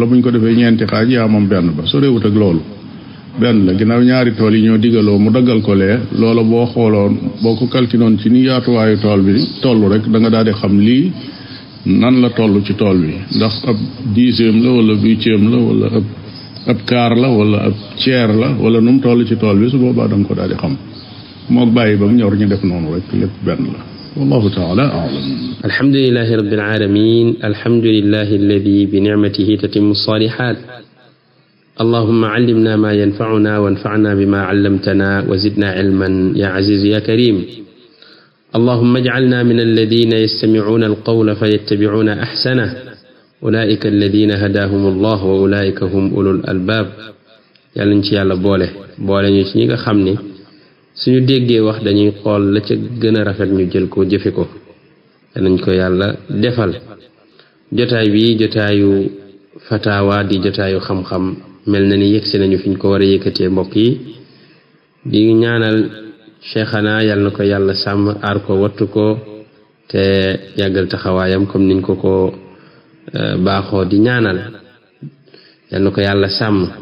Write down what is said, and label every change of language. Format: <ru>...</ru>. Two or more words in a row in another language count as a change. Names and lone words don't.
<wo>bu ñu ko defee ñeenti xaaj yaa moom benn ba soo réewut ak loolu benn la ginnaaw ñaari tool yi ñoo digaloo mu daggal ko lee loola boo xooloon boo ko calculoon ci ni yaatuwaayu tool bi toll rek da nga daal di xam lii nan la toll ci tool bi ndax ab 10e la wala 8e la wala ab quart la wala ab tiers la wala nu mu toll ci tool bi su boobaa da nga ko daal di xam moog bàyyi ba mu ñor ñu def noonu rek lépp benn la</wo> <ar>والله تعالى أعلم. الحمد لله رب العالمين الحمد لله الذي بنعمته تتم الصالحات اللهم علمنا ما ينفعنا وانفعنا بما علمتنا و زدنا علما يا عزيز يا كريم اللهم اجعلنا من الذين يستمعون القول فيتبعون أحسنه أولئك الذين هداهم الله وأولئك هم أولو الألباب</ar> <wo>yàlla ñu ci yàlla boole ñu ci ñi nga xam ni suñu déggee wax dañuy xool la ca gën a rafet ñu jël ko jëfe ko nañ ko yàlla defal. jotaay bi jotaayu fatawa di jotaayu xam-xam mel na ni yëgsi nañu fi ñu ko war a yëkkatee mbokk yi di ñaanal cheikhana yàlla na ko yàlla sàmm aar ko wattu ko te yàggal taxawaayam comme niñ ko baaxoo di ñaanal yàlla na ko yàlla sàmm.</wo>